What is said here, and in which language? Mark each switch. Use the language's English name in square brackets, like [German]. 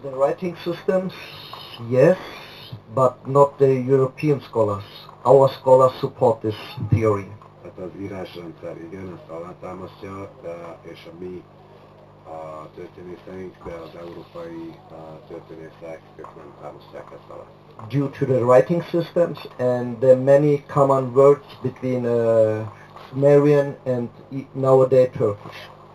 [English] The writing systems, yes, but not the European scholars. Our scholars support this theory. [Hungarian] Tehát az írásrendszer igen, ezt alátámasztja, és a mi történészeink, de az európai történészek, ők nem támasztják ezt alá. [English] Due to the writing systems and the many common words between Sumerian and nowadays Turkish.